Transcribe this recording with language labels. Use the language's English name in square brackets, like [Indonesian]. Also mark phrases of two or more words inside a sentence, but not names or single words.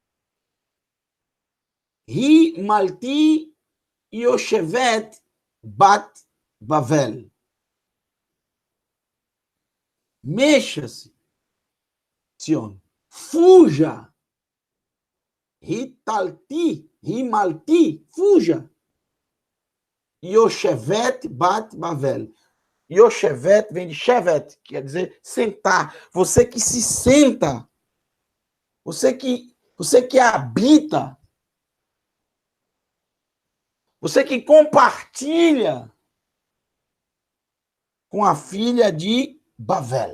[Hebrew] המלטי יושבת בת בבל. [Portuguese] Mexa-se, Sion. Fuja. Himalti, fuja. [Hebrew] יושבת בת בבל. [Portuguese] Yoshevet vem de Shevet, quer dizer sentar. Você que se senta. Você que habita. Você que compartilha com a filha de Bavel.